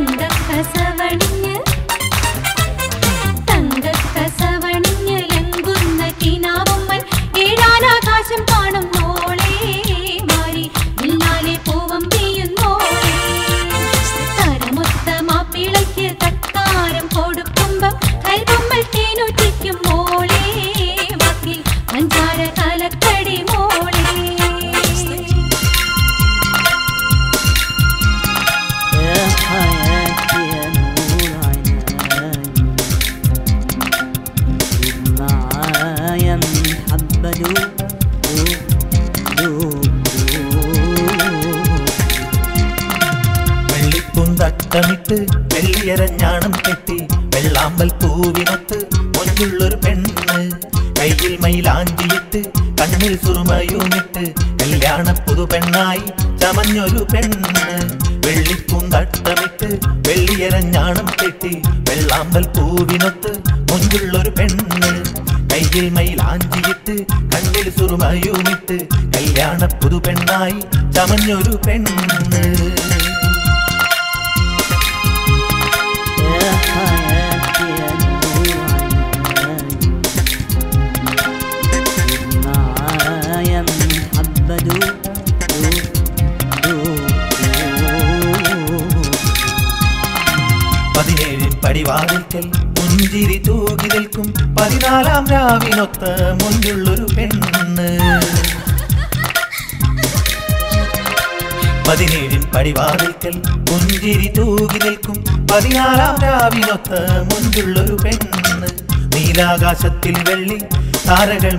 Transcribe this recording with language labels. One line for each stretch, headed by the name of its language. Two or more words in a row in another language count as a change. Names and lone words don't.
Malayalam: തങ്കക്കസവണിഞ്ഞ് ലങ്കുന്ന കിനാവുമ്മൻ ഏഴാനാകാശം കാണും മോളെ മാറി വില്ലാലെ പൂവം പെയ്യുന്നോളെ തരമൊത്ത മാപ്പിളയ്ക്ക് തക്കാരം കൊടുക്കുമ്പം കൽബമ്മൽ തേനൂറ്റിക്കും മോളെ വാക്കിൽ പഞ്ചാര കലക്കടി മോളെ
Arabic: يا حياتي يا نور عيناي دوب معايا محبة دوب دوب
Malayalam: വെള്ളിപ്പൂന്തട്ടമിട്ട് വെള്ളിയരഞ്ഞാണം കെട്ടി വെള്ളാമ്പൽ പൂവിനൊത്ത് മൊഞ്ചുള്ളൊരു പെണ്ണ് കയ്യിൽ മൈലാഞ്ചിയിട്ട് കണ്ണിൽ സുറുമയുമിട്ട് കല്യാണ പുതുപെണ്ണായി ചമഞ്ഞൊരു പെണ്ണ് വെള്ളിപ്പൂന്തട്ടമിട്ട് വെള്ളിയരഞ്ഞാണം കെട്ടി വെള്ളാമ്പൽ പൂവിനൊത്ത് മൊഞ്ചുള്ളൊരു പെണ്ണ് കയ്യിൽ മൈലാഞ്ചിയിട്ട് കണ്ണിൽ സുറുമയുമിട്ട് കല്യാണ പുതുപെണ്ണായി ചമഞ്ഞൊരു പെണ്ണ്
Arabic: يا حياتي يا نور عيناي دوب معايا محبة دوب دوب دوب
Malayalam: 17 പടിവാതിൽക്കൽ പുഞ്ചിരി തൂകി നിൽക്കും 14 രാവിനൊത്ത മുഞ്ചുള്ളൊരു പെണ്ണ് 17 പടിവാതിൽക്കൽ പുഞ്ചിരി തൂകി നിൽക്കും 14 രാവിനൊത്ത മുഞ്ചുള്ളൊരു പെണ്ണ് നീലാകാശത്തിൽ വെള്ളി താരകൾ